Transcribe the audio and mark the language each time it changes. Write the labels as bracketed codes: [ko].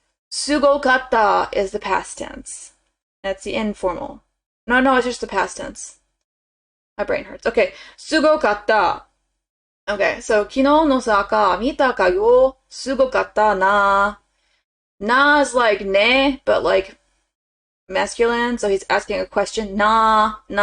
[en] Sugo katta is the past tense. That's the informal. No, it's just the past tense. My brain hurts. Okay, sugo katta. [ja] Okay, so 昨日の坂見たかよ。すごかったな. [en] Na is like ne, but like masculine, so he's asking a question. Na.